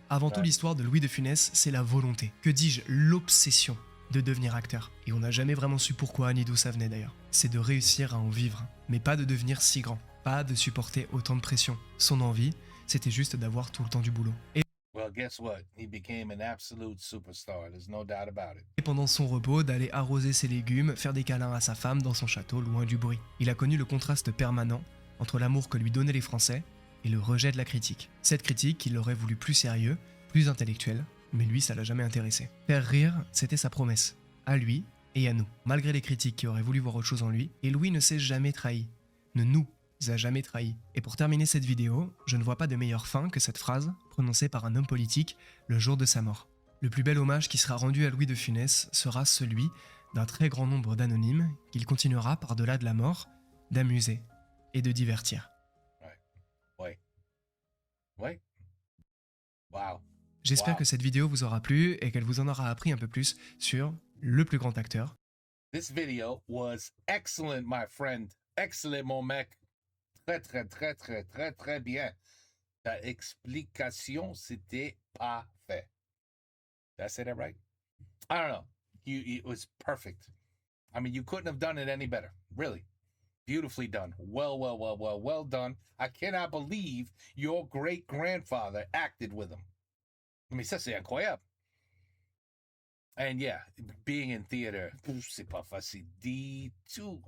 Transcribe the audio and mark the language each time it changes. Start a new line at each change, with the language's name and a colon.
French: Avant tout, l'histoire de Louis de Funès, c'est la volonté, que dis-je, l'obsession de devenir acteur. Et on n'a jamais vraiment su pourquoi ni d'où ça venait d'ailleurs. C'est de réussir à en vivre, mais pas de devenir si grand, pas de supporter autant de pression. Son envie, c'était juste d'avoir tout le temps du boulot.
English: Well, guess what? He became an absolute superstar. There's no doubt about it.
French: Et pendant son repos, d'aller arroser ses légumes, faire des câlins à sa femme dans son château loin du bruit. Il a connu le contraste permanent entre l'amour que lui donnaient les Français et le rejet de la critique. Cette critique qu'il aurait voulu plus sérieux, plus intellectuel, mais lui ça l'a jamais intéressé. Faire rire, c'était sa promesse, à lui et à nous. Malgré les critiques qui auraient voulu voir autre chose en lui, et Louis ne s'est jamais trahi, ne nous a jamais trahi. Et pour terminer cette vidéo, je ne vois pas de meilleure fin que cette phrase prononcée par un homme politique le jour de sa mort. Le plus bel hommage qui sera rendu à Louis de Funès sera celui d'un très grand nombre d'anonymes qu'il continuera par-delà de la mort d'amuser et de divertir. Ouais. Wow. J'espère que cette vidéo vous aura plu et qu'elle vous en aura appris un peu plus sur le plus grand acteur.
English: This video was excellent, my friend.
French: Excellent, mon mec. Très bien. Ta explication, c'était parfait.
English: Did I say that right? I don't know. It was perfect. I mean, you couldn't have done it any better. Really. Beautifully done. Well done. I cannot believe your great-grandfather acted with him. I mean,
French: ça, c'est incroyable.
English: And yeah, being in theater,
French: c'est pas facile du tout.